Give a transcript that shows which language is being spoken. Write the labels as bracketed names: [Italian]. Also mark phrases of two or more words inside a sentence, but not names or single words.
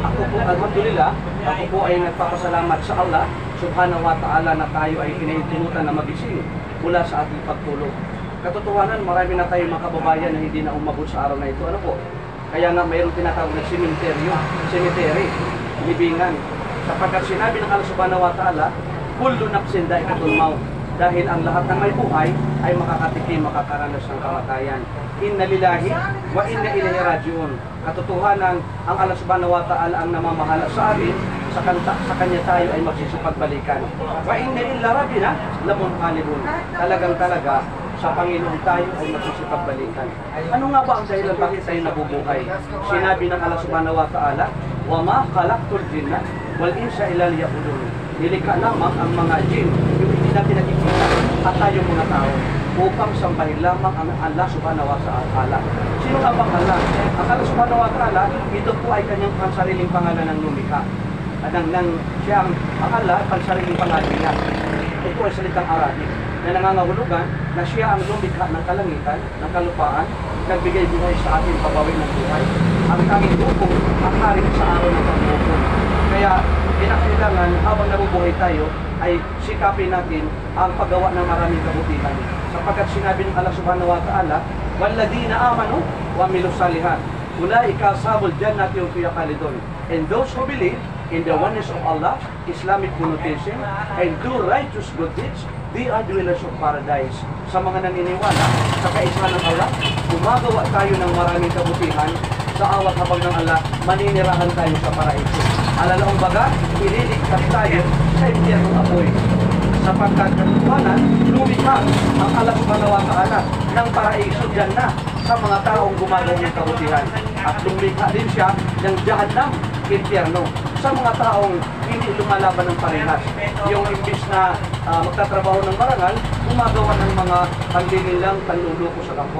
[Filipino] po, alhamdulillah, ako po ay nagpapasalamat sa [Arabic] الله سبحانه وتعالى [Filipino] na tayo ay pinahitungutan na magising mula sa ating pagtulog. Katotohanan, marami na tayong mga kababayan na hindi na umabot sa araw na ito. Ano po? Kaya nga mayroong tinatawag na cemetery, libingan. Sapagkat sinabi ng [Arabic] الله سبحانه وتعالى كل نفس ذائقة الموت. [Filipino] Dahil ang lahat ng may buhay ay makakatikim, makakaranas ng kamatayan. [Arabic] إنا لله وإنا إليه راجعون. [Filipino] Katotohanan, ang [Arabic] الله سبحانه وتعالى [Filipino] ang namamahala sa atin, sa kanya tayo ay magsisipagbalikan. [Arabic] وإنا إلى ربنا لمنقلبون. [Filipino] Talagang-talaga, sa Panginoon tayo ay magsisipagbalikan. Ano nga ba ang dahilan bakit tayo nabubuhay? Sinabi ng [Arabic] الله سبحانه وتعالى وما خلقت الجن والإنس إلا ليعبدون. [Filipino] Nilikha lamang ang mga jin, yung hindi natin nakikita, at tayong mga tao, upang sambahin lamang ang [Arabic] الله سبحانه وتعالى. [Filipino] Sino nga bang Allah? Ang [Arabic] الله سبحانه وتعالى, [Filipino] ito po ay kanyang pansariling pangalan ng lumikha. Siya ang Allah, pansariling pangalan niya. Ito ay salitang Arabic na nangangahulugan na siya ang lumikha ng kalangitan, ng kalupaan, nagbigay buhay sa atin, pabawi ng buhay. Ang tanging hukom, ang hari sa araw ng paghukom. Kaya, kinakailangan habang nabubuhay tayo ay sikapin natin ang paggawa ng maraming kabutihan. Sapagkat sinabi ng [Arabic] الله سبحانه وتعالى والذين آمنوا وعملوا الصالحات أولئك أصحاب الجنة هم فيها خالدون. [English] And those who believe in the oneness of Allah, Islamic monotheism, and do righteous good deeds, they are dwellers of paradise. [Filipino] Sa mga naniniwala sa kaisahan ng Allah, gumagawa tayo ng maraming kabutihan, sa awat habang ng Allah, maninirahan tayo sa paraiso. Alalaong baga, ililigtas tayo sa impyernong apoy. Sapagkat katotohanan, lumikha ang [Arabic] الله سبحانه وتعالى [Filipino] ng paraiso dyan na sa mga taong gumagawa ng kabutihan. At lumikha din siya ng jahannam, impyerno, sa mga taong hindi lumalaban ng parehas. Yung imbis na magtatrabaho ng marangal, gumagawa ng mga panlililang panluluko sa kapwa.